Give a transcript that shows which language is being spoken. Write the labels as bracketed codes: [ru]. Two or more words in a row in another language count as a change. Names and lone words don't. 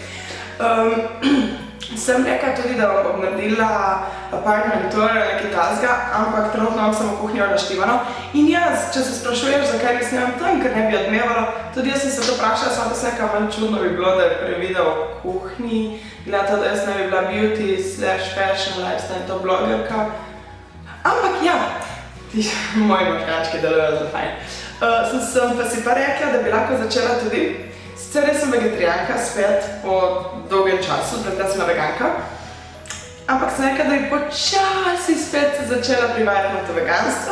[sl] Sem rekla tudi, da bom naredila [en] apartment tour [sl] ali nekaj tasga, ampak trenutno imam samo kuhinjo naštivano. In jaz, če se sprašuješ, zakaj ne snemam tam, ker ne bi odmevalo, tudi jaz sem se to vprašala, samo se nekaj manj čudno bi bilo, da je prej video o kuhinji, gleda to, da jaz ne bi bila [en] beauty/fashion lifestyle [sl] to blogerka. Ampak ja, ti moji možgančki delujejo zelo fajn. Sem pa si pa rekla, da bi lahko začela tudi. Sicer jaz sem vegetarijanka spet po dolgem času, predtem sem veganka. Ampak sem rekla, da bi počasi spet se začela privajati na to veganstvo.